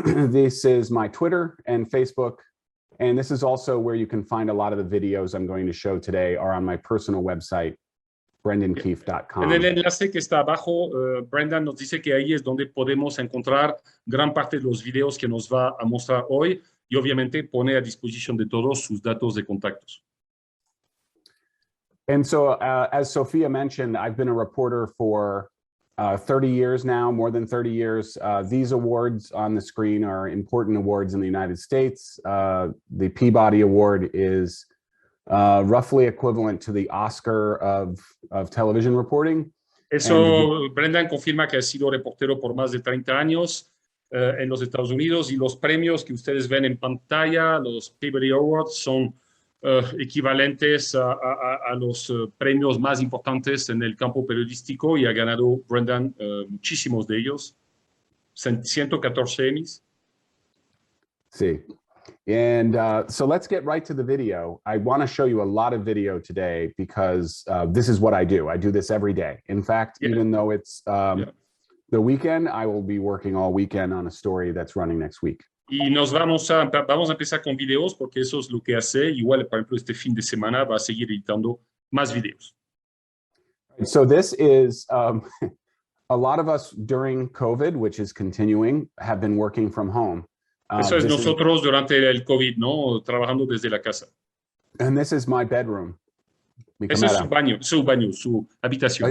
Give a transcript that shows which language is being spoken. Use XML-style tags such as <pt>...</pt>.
<en>This is my Twitter and Facebook. And this is also where you can find a lot of the videos I'm going to show today are on my personal website, brendankeefe.com.</en> <es>En el enlace que está abajo, Brendan nos dice que ahí es donde podemos encontrar gran parte de los videos que nos va a mostrar hoy y obviamente pone a disposición de todos sus datos de contactos.</es> <en>And so, as Sophia mentioned, I've been a reporter for 30 years now, more than 30 years. These awards on the screen are important awards in the United States. The Peabody Award is roughly equivalent to the Oscar of television reporting.</en> <es>Eso, Brendan confirma que ha sido reportero por más de 30 años en los Estados Unidos y los premios que ustedes ven en pantalla, los Peabody Awards, son equivalentes a los premios más importantes en el campo periodístico y ha ganado Brendan muchísimos de ellos, 114 Emmys.</es> <en>Sí. And so let's get right to the video. I want to show you a lot of video today because this is what I do. I do this every day. In fact, even though it's the weekend, I will be working all weekend on a story that's running next week.</en> <es>Y nos vamos a empezar con videos porque eso es lo que hace. Igual, por ejemplo, este fin de semana va a seguir editando más videos.</es> <en>So this is a lot of us during COVID, which is continuing, have been working from home.</en> <es>Eso es nosotros durante el COVID, ¿no? Trabajando desde la casa.</es> <en>And this is my bedroom.</en> <es>Ese es su baño, su habitación.</es>